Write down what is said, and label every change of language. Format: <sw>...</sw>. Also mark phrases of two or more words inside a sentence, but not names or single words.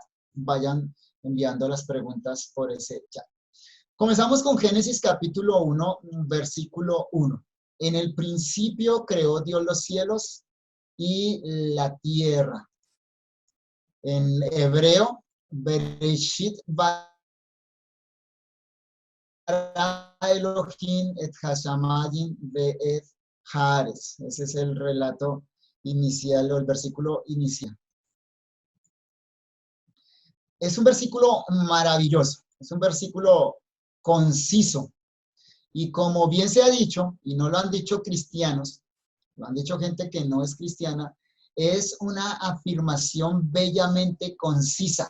<es>Vayan enviando las preguntas por ese chat. Comenzamos con Génesis capítulo 1, versículo 1. En el principio creó Dios los cielos y la tierra. En hebreo,</es> <he>בראשית ברא אלהים את השמים ואת הארץ.</he> <es>Ese es el relato inicial o el versículo inicial. Es un versículo maravilloso, es un versículo conciso. Y como bien se ha dicho, y no lo han dicho cristianos, lo han dicho gente que no es cristiana, es una afirmación bellamente concisa.</es>